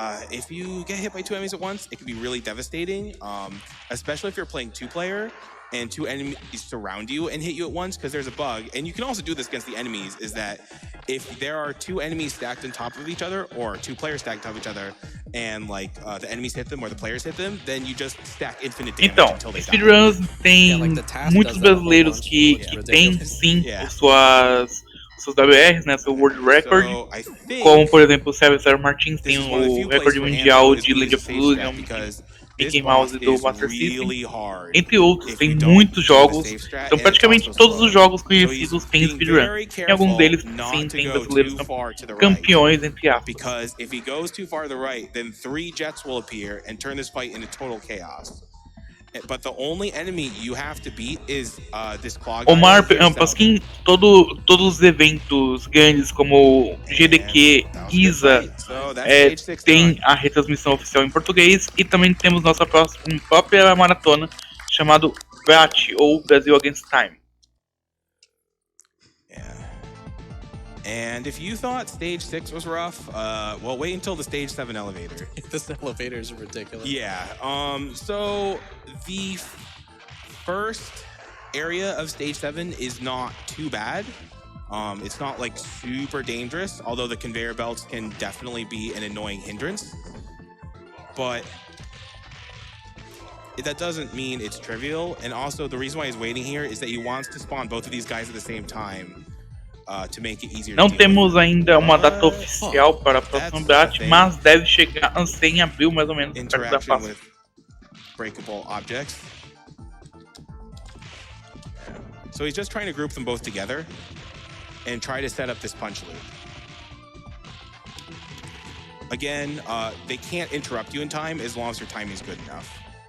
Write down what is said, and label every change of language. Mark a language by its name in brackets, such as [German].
[English] If you get hit by 2 enemies at once, it can be really devastating, especially if you're playing 2-player and 2 enemies surround you and hit you at once, because there's a bug, and you can also do this against the enemies, is that if there are 2 enemies stacked on top of each other, or 2 players stacked on top of each other, and the enemies hit them or the players hit them, then you just stack infinite damage until they die. [Portuguese] Speedruns tem muitos brasileiros que tem sim seus WRs, né, seu World Record, como por exemplo o Sérgio Martins tem o recorde mundial de Land of Illusion, Mickey Mouse do Master System, entre outros. Tem muitos jogos, então praticamente todos os jogos conhecidos têm speedrun, e alguns deles sim tem brasileiros campeões, entre aspas. [English] Because if he goes too far to the right, then 3 jets will appear and turn this fight into total chaos. But the only enemy you have to beat is this claw guy. [Portuguese] Omar Pasquim, todos os eventos grandes como GDQ, ISA, tem a retransmissão oficial em português, e também temos nossa própria maratona chamado BAT, ou Brasil Against Time. [English] And if you thought stage 6 was rough, well, wait until the stage 7 elevator. This elevator is ridiculous. Yeah. So the first area of stage 7 is not too bad. It's not like super dangerous, although the conveyor belts can definitely be an annoying hindrance. But that doesn't mean it's trivial. And also the reason why he's waiting here is that he wants to spawn both of these guys at the same time to make it easier. [Portuguese] Não temos ainda uma data oficial para a próxima batch, mas deve chegar em abril mais ou menos. [English] Interaction with breakable objects. So he's just trying to group them both together and try to set up this punch loop. Again, they can't interrupt you in time as long as your timing is good enough.